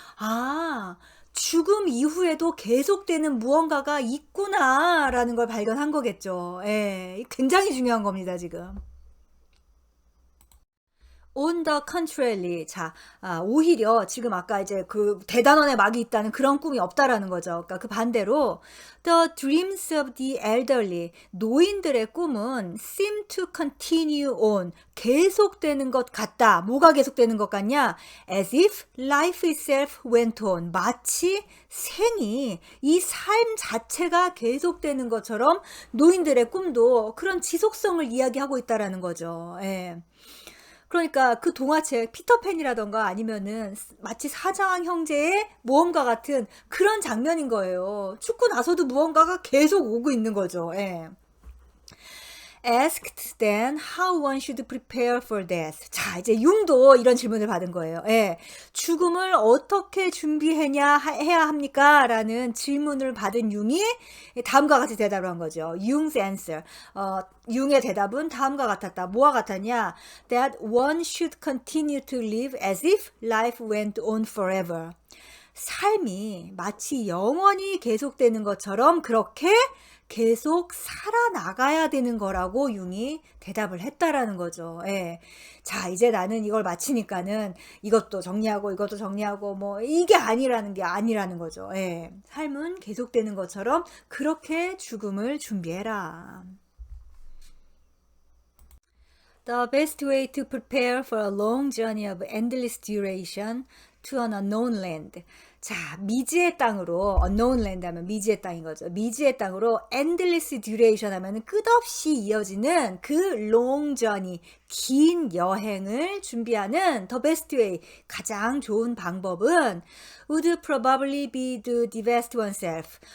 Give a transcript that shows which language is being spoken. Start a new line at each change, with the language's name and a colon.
Korean: 아, 죽음 이후에도 계속되는 무언가가 있구나라는 걸 발견한 거겠죠. 굉장히 중요한 겁니다, 지금.
English: On the contrary,
Korean: 자, 오히려 지금 아까 이제 그 대단원의 막이 있다는 그런 꿈이 없다라는 거죠. 그러니까 그 반대로
English: the dreams of the elderly,
Korean: 노인들의 꿈은
English: seem to continue on,
Korean: 계속되는 것 같다. 뭐가 계속되는 것 같냐?
English: As if life itself went on,
Korean: 마치 생이, 이 삶 자체가 계속되는 것처럼 노인들의 꿈도 그런 지속성을 이야기하고 있다라는 거죠. 그러니까 그 동화책 피터팬이라던가 아니면은 마치 사자왕 형제의 모험가 같은 그런 장면인 거예요. 죽고 나서도 무언가가 계속 오고 있는 거죠.
English: Asked then how one should prepare for death.
Korean: 자, 이제 융도 이런 질문을 받은 거예요. 죽음을 어떻게 해야 합니까? 라는 질문을 받은 융이 다음과 같이 대답을 한 거죠.
English: 융's answer.
Korean: 융의 대답은 다음과 같았다. 뭐와 같았냐?
English: That one should continue to live as if life went on forever.
Korean: 삶이 마치 영원히 계속되는 것처럼 그렇게 계속 살아나가야 되는 거라고 융이 대답을 했다라는 거죠. 자, 이제 나는 이걸 마치니까는 이것도 정리하고 이것도 정리하고 뭐 이게 아니라는 거죠. 삶은 계속되는 것처럼 그렇게 죽음을 준비해라.
English: The best way to prepare for a long journey of endless duration to an unknown land.
Korean: 자, 미지의 땅으로,
English: unknown land
Korean: 하면 미지의 땅인 거죠. 미지의 땅으로
English: endless duration
Korean: 하면 끝없이 이어지는 그
English: long journey,
Korean: 긴 여행을 준비하는
English: the best way,
Korean: 가장 좋은 방법은
English: would probably be to divest oneself.